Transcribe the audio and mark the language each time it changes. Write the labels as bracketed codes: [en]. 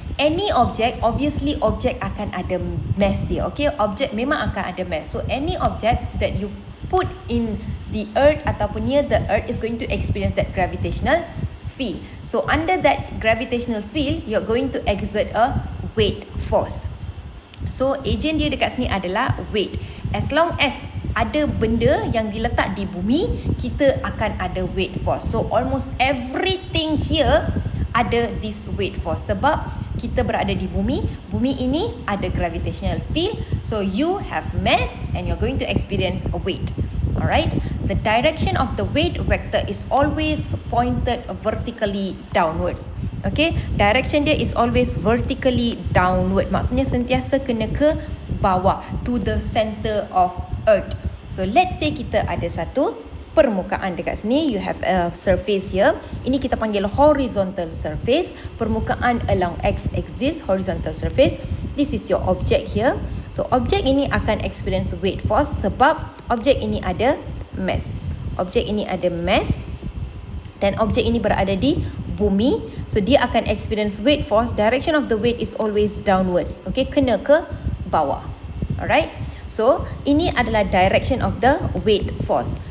[en] Any object, obviously object [ms] akan ada [en] mass [ms] dia. [en] Okay, object [ms] memang akan ada [en] mass. So any object that you put in the earth [ms] ataupun [en] near the earth is going to experience that gravitational field. So under that gravitational field, you're going to exert a weight force. So agent [ms] dia dekat sini adalah weight. [en] As long as [ms] ada benda yang diletak di bumi, kita akan ada weight force. [en] So almost everything here [ms] ada [en] this weight force. [ms] Sebab kita berada di bumi, bumi ini ada gravitational field. [en] So you have mass and you're going to experience a weight. Alright, the direction of the weight vector is always pointed vertically downwards. Okay, direction [ms] dia [en] is always vertically downward. [ms] Maksudnya sentiasa kena ke bawah, [en] to the center of earth. So let's say [ms] kita ada satu permukaan dekat sini. [en] You have a surface here. [ms] Ini kita panggil [en] horizontal surface. [ms] Permukaan [en] along x-axis, horizontal surface. This is your object here. [ms] So objek ini akan [en] experience weight force [ms] sebab objek ini ada mass. Objek ini ada mass dan objek ini berada di bumi. [en] So [ms] dia akan [en] experience weight force. Direction of the weight is always downwards. Okay, [ms] kena ke bawah. [en] Alright. So [ms] ini adalah [en] direction of the weight force.